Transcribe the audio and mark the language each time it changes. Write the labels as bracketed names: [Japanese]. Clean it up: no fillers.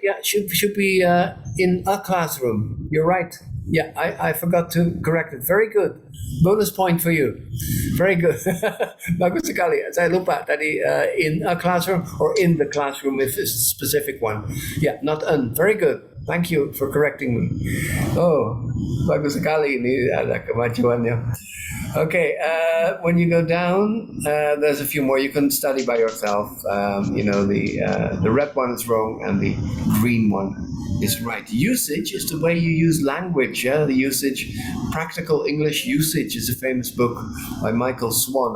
[English] Yeah, should be in a classroom. You're right. Yeah, I forgot to correct it. Very good. Bonus point for you. Very good. [Indonesian] Bagus sekali. Saya lupa tadi [English] in a classroom or in the classroom if it's a specific one. Yeah, not an. Very good. Thank you for correcting me. [Indonesian] Oh, bagus sekali ini ada kemajuannya. [English] Okay, when you go down, there's a few more you can study by yourself. The red one is wrong and the green one is right. Usage is the way you use language. Yeah, the usage. Practical English Usage is a famous book by Michael Swan.